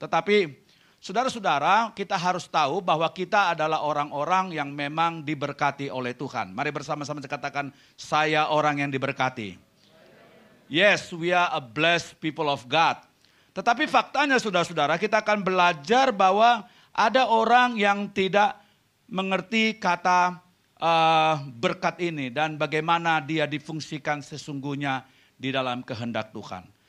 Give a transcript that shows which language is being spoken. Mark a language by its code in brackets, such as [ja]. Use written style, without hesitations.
[id] Tetapi saudara-saudara, kita harus tahu bahwa kita adalah orang-orang yang memang diberkati oleh Tuhan. Mari bersama-sama katakan, saya orang yang diberkati. [en] Yes, we are a blessed people of God. [id] Tetapi faktanya saudara-saudara, kita akan belajar bahwa ada orang yang tidak mengerti kata berkat ini dan bagaimana dia difungsikan sesungguhnya di dalam kehendak Tuhan.